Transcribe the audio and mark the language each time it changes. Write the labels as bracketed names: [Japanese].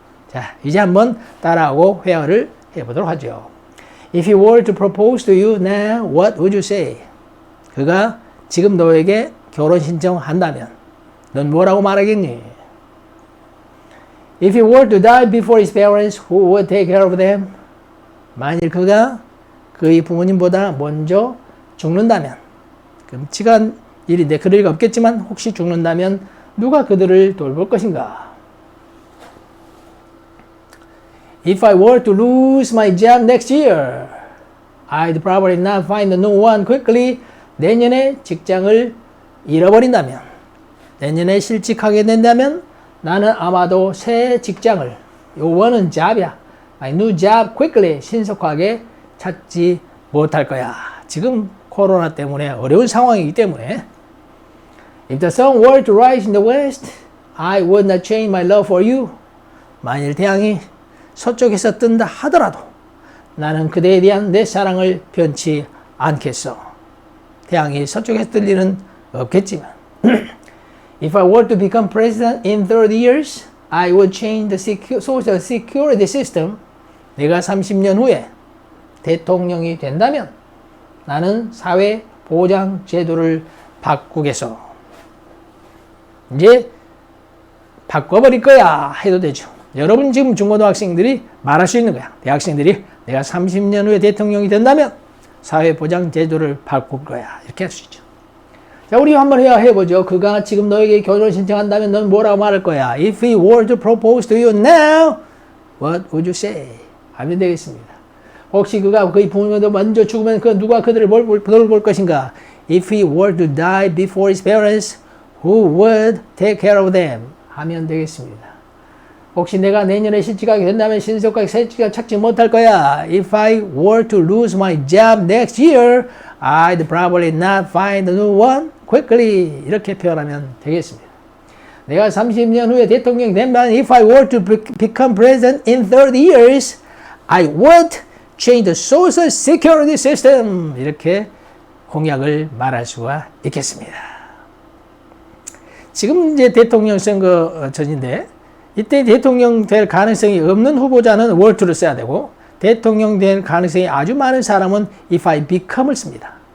[Korean] 자, 이제 한번 따라하고 회화를 해보도록 하죠. [English] If he were to propose to you now, what would you say? [Korean] 그가 지금 너에게 결혼 신청한다면 넌 뭐라고 말하겠니? [English] If he were to die before his parents, who would take care of them? [Korean] 만일 그가 그의 부모님보다 먼저 죽는다면 끔찍한 일인데 그럴 리가 없겠지만 혹시 죽는다면 누가 그들을 돌볼 것인가? [English] If I were to lose my job next year, I'd probably not find a new one quickly. [Korean] 내년에 직장을 잃어버린다면, 내년에 실직하게 된다면 나는 아마도 새 직장을, 요거는 job이야. [English] My new job quickly, [Korean] 신속하게 찾지 못할 거야. 지금 코로나 때문에 어려운 상황이기 때문에 [English] If the sun were to rise in the west, I would not change my love for you. [Korean] 만일 태양이 서쪽에서 뜬다 하더라도 나는 그대에 대한 내 사랑을 변치 않겠어. 태양이 서쪽에서 뜰 일은 없겠지만 [English] If I were to become president in 30 years, I would change the social security system. [Korean] 내가 30년 후에 대통령이 된다면 나는 사회 보장 제도를 바꾸겠어. 이제 바꿔버릴 거야 해도 되죠. 여러분 지금 중고등학생들이 말할 수 있는 거야. 대학생들이 내가 30년 후에 대통령이 된다면 사회 보장 제도를 바꿀 거야. 이렇게 할 수 있죠. 자, 우리 한번 해보죠. 그가 지금 너에게 결혼 신청한다면 넌 뭐라고 말할 거야? [English] If he were to propose to you now, what would you say? [Korean] 하면 되겠습니다. 혹시 그가 그의 부모님도 먼저 죽으면 그 누가 그들을 돌볼 것인가? [English] If he were to die before his parents, who would take care of them? [Korean] 하면 되겠습니다. 혹시 내가 내년에 실직하게 된다면 신속하게 새 직장 찾지 못할 거야. [English] If I were to lose my job next year, I'd probably not find a new one quickly. [Korean] 이렇게 표현하면 되겠습니다. 내가 30년 후에 대통령이 되면 [English] If I were to become president in 30 years, I would change the social security system. [Korean] 이렇게 공약을 말할 수가 있겠습니다. 지금 이제 대통령 선거 전인데 이때 대통령 될 가능성이 없는 후보자는 were to를 써야 되고 대통령 될 가능성이 아주 많은 사람은 [English] if I become [Korean] 을 씁니다.